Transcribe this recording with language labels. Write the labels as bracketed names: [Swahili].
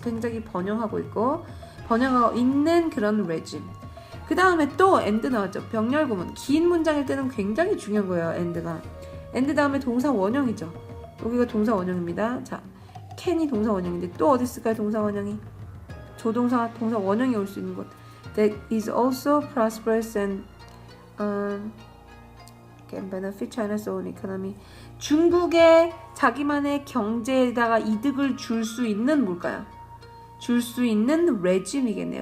[Korean] 굉장히 번영하고 있는 그런 regime. 그 다음에 또 and 나왔죠. 병렬구문. 긴 문장일 때는 굉장히 중요한 거예요. and 다음에 동사 원형이죠. 여기가 동사 원형입니다. 자, can이 동사 원형인데 또 어디 있을까요? 동사 원형이. 조동사, 동사 원형이 올 수 있는 것. [English] That is also prosperous and can benefit China's own economy. [Korean] 중국의 자기만의 경제에다가 이득을 줄 수 있는 뭘까요? 줄 수 있는 regime이겠네요.